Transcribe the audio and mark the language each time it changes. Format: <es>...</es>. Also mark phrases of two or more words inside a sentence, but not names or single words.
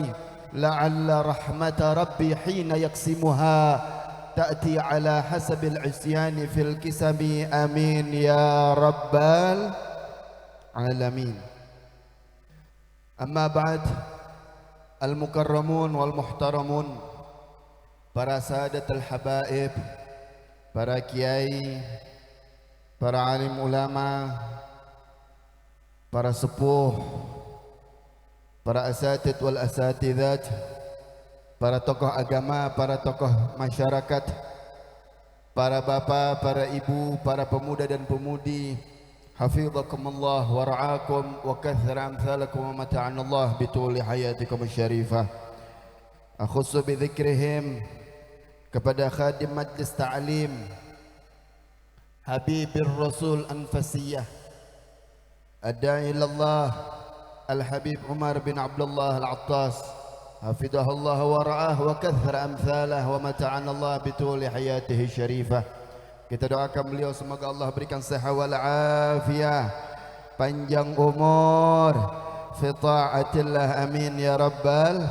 <ar>لعل رحمة ربي حين يقسمها تأتي على حسب العصيان في القسم. آمين يا رب العالمين. أما بعد المكرمون والمحترمون,</ar> <id>para sadatul habaib, para kiai, para alim ulama, para sepuh, para asatid wal asatidat, para tokoh agama, para tokoh masyarakat, para bapak, para ibu, para pemuda dan pemudi,</id> <ar>حفظكم الله ورعاكم وكثر أمثالكم ومتعنا الله بطول حياتكم شريفة. أخص بذكرهم</ar> <id>kepada khadim majlis ta'lim Habibir Rasul Anfasiyah Ad-da'i ilallah Al-Habib Umar bin Abdullah Al-Attas,</id> <ar>حفظه الله ورعاه وكثر أمثاله ومتعنا الله بطول حياته شريفة.</ar> <id>Kita doakan beliau semoga Allah berikan sehat wal afiyah, panjang umur</id> <ar>في طاعة الله, آمين يا رب.</ar>